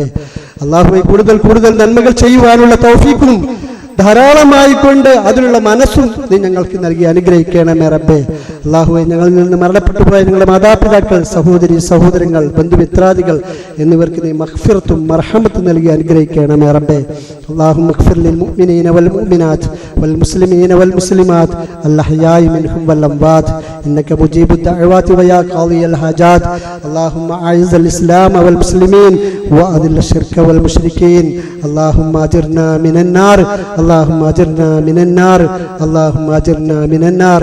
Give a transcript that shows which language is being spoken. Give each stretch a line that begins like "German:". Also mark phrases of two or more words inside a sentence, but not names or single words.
Malayalam: അള്ളാഹുവെ, കൂടുതൽ കൂടുതൽ നന്മകൾ ചെയ്യുവാനുള്ള തൗഫീഖും ധാരാളമായിക്കൊണ്ട് അതിനുള്ള മനസ്സും നീ ഞങ്ങൾക്ക് നൽകി അനുഗ്രഹിക്കണമേ റബ്ബേ. അള്ളാഹുവെ, ഞങ്ങളിൽ നിന്ന് മരണപ്പെട്ടു പോയ ഞങ്ങളുടെ മാതാപിതാക്കൾ, സഹോദരി സഹോദരങ്ങൾ, ബന്ധുമിത്രാദികൾ എന്നിവർക്ക് നീ മഗ്ഫിറത്തും മർഹമത്തും നൽകി അനുഗ്രഹിക്കണമേ റബ്ബേ.
Arabic: اللهم اغفر للمؤمنين والمؤمنات والمسلمين والمسلمات الأحياء منهم والأموات إنك مجيب الدعوات ويا قاضي الحاجات. اللهم أعز الإسلام والمسلمين وأذل الشرك والمشركين. اللهم أجرنا من النار، اللهم أجرنا من النار، اللهم أجرنا من النار.